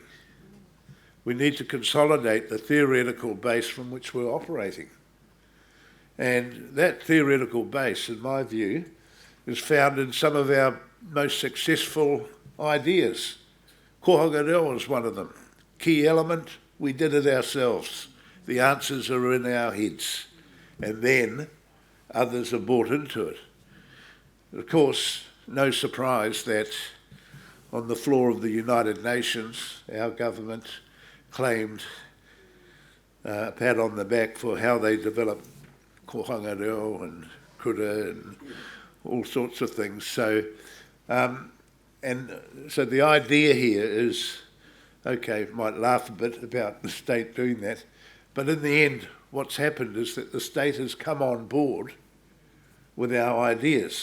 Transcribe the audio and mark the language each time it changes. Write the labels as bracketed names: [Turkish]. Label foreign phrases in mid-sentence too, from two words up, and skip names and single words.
[English] We need to consolidate the theoretical base from which we're operating. And that theoretical base, in my view, is found in some of our most successful ideas. Kohanga reo is one of them. Key element, we did it ourselves. The answers are in our heads. And then others are bought into it. Of course, no surprise that on the floor of the United Nations, our government claimed a pat on the back for how they developed kohanga reo and kura and all sorts of things. So the idea here is, okay, might laugh a bit about the state doing that, but in the end, what's happened is that the state has come on board with our ideas.